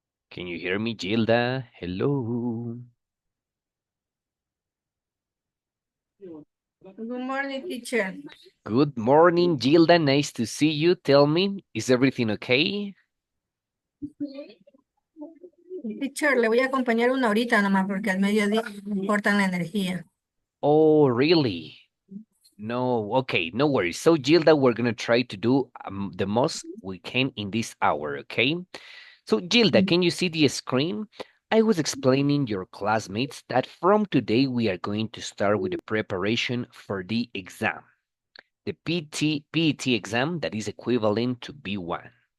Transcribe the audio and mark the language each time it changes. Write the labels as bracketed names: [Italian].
[English] Can you hear me, Gilda? Hello. Good morning, teacher. Good morning, Gilda. Nice to see you. Tell me, is everything okay? [Spanish] Teacher, le voy a acompañar una horita nomás porque al mediodía me cortan la energía. [English] Oh, really? No, okay, no worries. So, Gilda, we're gonna try to do the most we can in this hour, okay? So, Gilda, can you see the screen? I was explaining your classmates that from today we are going to start with the preparation for the exam, the PET exam that is equivalent to B1.